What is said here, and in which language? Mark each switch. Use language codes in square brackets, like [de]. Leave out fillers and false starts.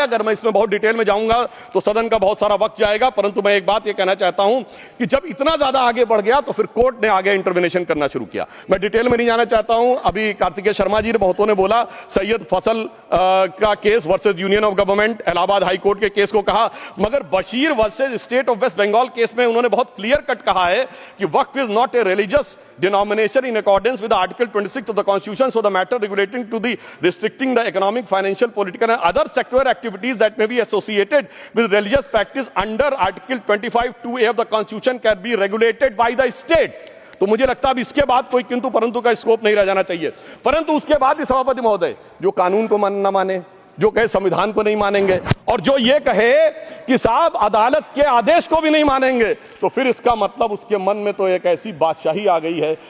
[hi] अगर मैं इसमें बहुत डिटेल में जाऊंगा तो सदन का बहुत सारा वक्त जाएगा, परंतु मैं एक बात ये कहना चाहता हूं कि जब इतना ज्यादा आगे बढ़ गया तो फिर कोर्ट ने आगे इंटरवेंशन करना शुरू किया। मैं डिटेल में नहीं जाना चाहता हूं। अभी कार्तिकेय शर्मा जी ने बहुतों ने बोला सैयद फैसल का case versus union of government, Allahabad high court के केस को कहा, मगर Bashir versus state of waste Bengal case में उन्होंने बहुत क्लियर कट कहा है कि वक्फ [en] Is not a religious religious denomination in accordance with the Article 26 of the Constitution, so the matter relating to the restricting the economic, financial, political and other sectoral activities that may be associated with religious practice under Article 25(2)(a) of the Constitution can be regulated by the state. [hi] तो मुझे लगता है अब इसके बाद कोई किंतु परंतु का स्कोप नहीं रह जाना चाहिए। परंतु उसके बाद भी सभापति महोदय, जो कानून को न माने, जो कहे संविधान को नहीं मानेंगे और जो ये कहे कि साहब अदालत के आदेश को भी नहीं मानेंगे, तो फिर इसका मतलब उसके मन में तो एक ऐसी बादशाही आ गई है।